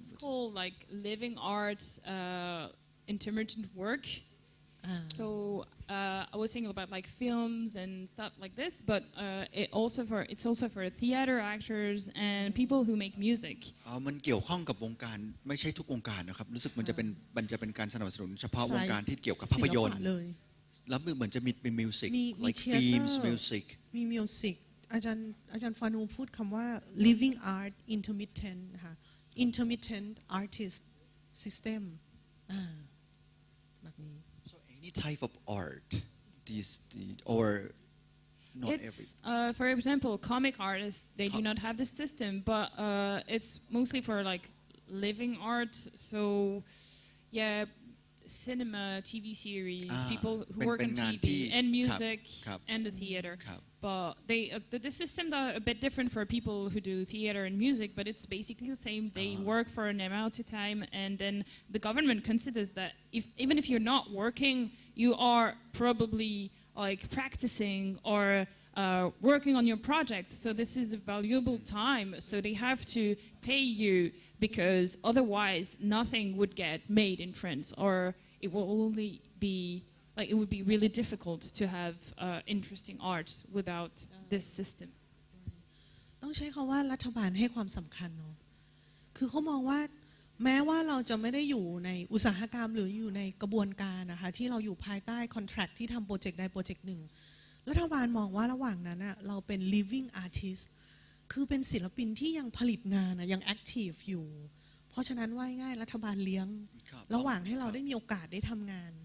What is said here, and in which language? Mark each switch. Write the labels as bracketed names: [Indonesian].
[English] It's called like living arts intermittent work. So I was thinking about like films and stuff like this, but it's also for theater actors and people who make music. [Thai] มันเกี่ยวข้องกับวงการไม่ใช่ทุกวงการนะครับรู้สึกมันจะเป็นการสนับสนุนเฉพาะวงการที่เกี่ยวกับภาพยนตร์แล้วเหมือนจะมีเป็นมิวสิก [English] like films music [Thai] มีมิวสิกอาจารย์ฟานูพูดคำว่า [English] living art intermittent [Thai] นะคะ [English] intermittent artist system [Thai] แบบนี้ [English] Any type of art, or not every. For example, comic artists they do not have this system, but it's mostly for like living art. So, yeah, cinema, TV series, people who work on TV and music and the theater. But the systems are a bit different for people who do theater and music, but it's basically the same. They work for an amount of time, and then the government considers that even if you're not working, you are probably like practicing or working on your project. So this is a valuable time. So they have to pay you because otherwise nothing would get made in France, or it will only be. Like it would be really difficult to have interesting arts without this system. [Thai] ต้องใช้คำว่ารัฐบาลให้ความสำคัญเนาะคือเขามองว่าแม้ว่าเราจะไม่ได้อยู่ในอุตสาหกรรมหรืออยู่ในกระบวนการนะคะที่เราอยู่ภายใต้คอนแทรคที่ทำโปรเจกต์ใดโปรเจกต์หนึ่งรัฐบาลมองว่าระหว่างนั้นเราเป็น living artist คือเป็นศิลปินที่ยังผลิตงานยัง active อยู่เพราะฉะนั้นว่าง่ายรัฐบาลเลี้ยงระหว่างให้เราได้มีโอกาสได้ทำงาน